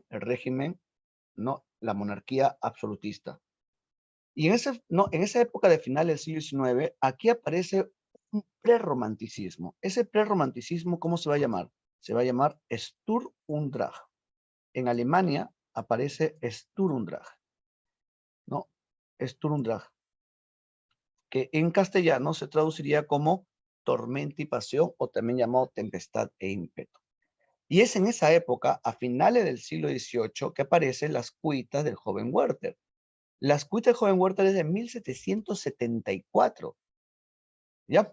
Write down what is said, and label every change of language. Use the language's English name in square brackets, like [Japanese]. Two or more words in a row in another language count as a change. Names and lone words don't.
[Spanish] El régimen, no, la monarquía absolutista. Y en esa época de final del siglo XIX, aquí aparece un prerromanticismo. Ese prerromanticismo, ¿cómo se va a llamar? Se va a llamar Sturm und Drang. En Alemania aparece Sturm und Drang, ¿no? Sturm und Drang, que en castellano se traduciría como tormenta y pasión, o también llamado tempestad e ímpetu. Y es en esa época, a finales del siglo XVIII, que aparecen las cuitas del joven Werther. Las cuitas del joven Werther es de 1774, ¿ya?